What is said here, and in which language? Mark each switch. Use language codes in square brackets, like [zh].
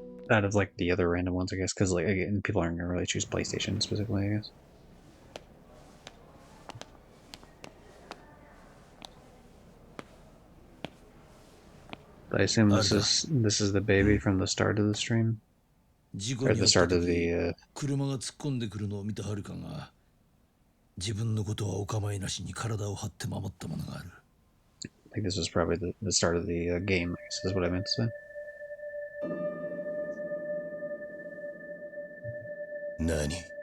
[en] Out of like the other random ones, I guess, because like again, people aren't going to really choose PlayStation specifically, I guess. I assume this is the baby from the start of the stream, or the start of the. [ja] 車が突っ込んでくるのを見たはるかが自分のことはお構いなしに体を張って守ったものがある。 [en] I think this was probably the start of the game. I guess is what I meant to say. [ja] 何